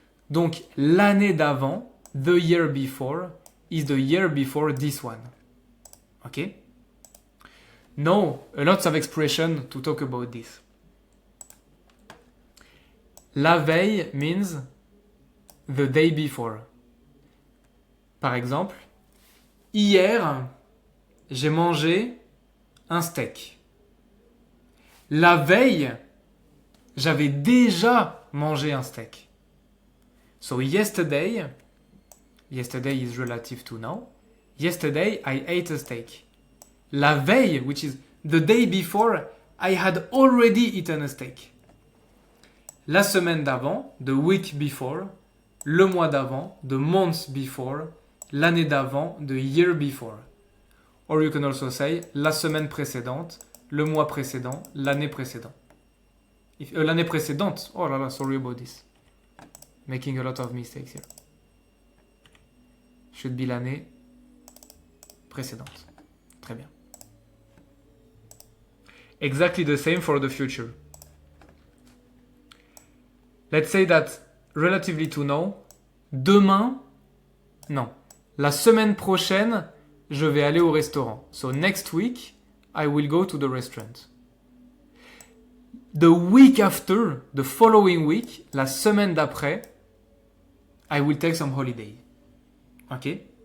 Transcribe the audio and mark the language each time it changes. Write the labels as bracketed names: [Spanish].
[French] Donc l'année d'avant, [English] the year before, is the year before this one. Okay? Now, lots of expression to talk about this. La veille means the day before. [French] Par exemple, hier, j'ai mangé un steak. La veille, j'avais déjà mangé un steak. [English] So yesterday is relative to now. Yesterday, I ate a steak. La veille, which is the day before, I had already eaten a steak. [French] La semaine d'avant, [English] the week before. [French] Le mois d'avant, [English] the month before. [French] L'année d'avant, [English] the year before. Or you can also say [French] la semaine précédente, le mois précédent, l'année précédente. L'année précédente. Oh là là, [English] sorry about this. Making a lot of mistakes here. Should be [French] l'année précédente. Très bien. [English] Exactly the same for the future. Let's say that relatively to now, [French] demain, non, la semaine prochaine, je vais aller au restaurant. [English] So next week, I will go to the restaurant. The week after, the following week, [French] la semaine d'après, [English] I will take some holiday. Ok?